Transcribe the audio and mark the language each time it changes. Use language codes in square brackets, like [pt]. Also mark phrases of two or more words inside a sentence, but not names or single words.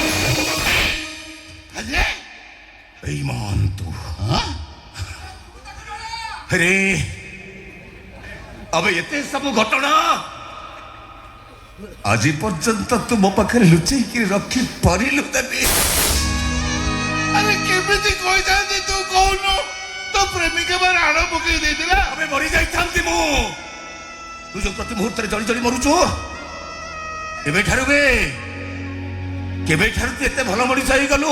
[or] अरे ବେଇମାନ ତୁ ହଁ ଅରେ ଅବ ଏତେ ସବୁ ଘଟଣା ଆଜି ପର୍ଯ୍ୟନ୍ତ ତୁ ମୋ ପାଖରେ ଲୁଚେଇକି ରଖି ପାରିଲୁ ଦେବୀ? ଆରେ କେମିତି କହିଥାନ୍ତି ତୁ କହୁନୁ? ତୋ ପ୍ରେମିକା ବା ରାଣ ପକେଇ ଦେଇଥିଲା। ଆମେ ମରି ଯାଇଥାନ୍ତି ମୁଁ। ତୁ ଯୋଉ ପ୍ରତି ମୁହୂର୍ତ୍ତରେ ଜଳି ଜଳି ମରୁଛୁ, କେବେଠାରୁ ତୁ ଏତେ ଭଲ ମଣିଷ ହେଇଗଲୁ?